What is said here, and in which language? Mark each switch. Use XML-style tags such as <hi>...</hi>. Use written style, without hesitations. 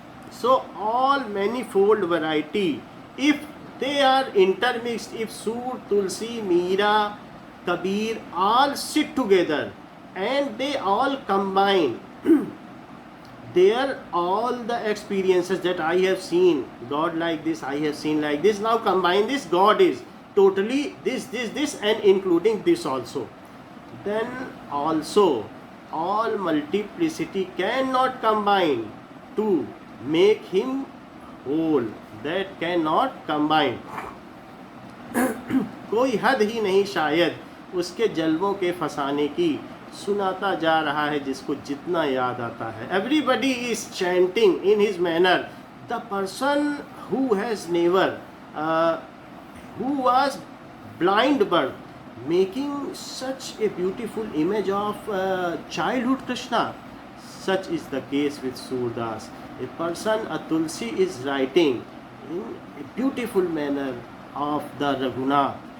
<en>So all manifold variety, if they are intermixed, if Sur, Tulsi, Meera, Kabir all sit together and they all combine there, all the experiences that I have seen, God like this, I have seen like this, now combine this, God is totally this and including this also. Then also all multiplicity cannot combine to make him whole. That cannot combine.</en> <hi>कोई हद ही नहीं शायद उसके जलवों के फसाने की, सुनाता जा रहा है जिसको जितना याद आता है.</hi> <en>Everybody is chanting in his manner. The person who has never, who was blind birth, making such a beautiful image of childhood Krishna. Such is the case with Surdas. A person, a Tulsi, is writing in a beautiful manner of the Raghunath.</en>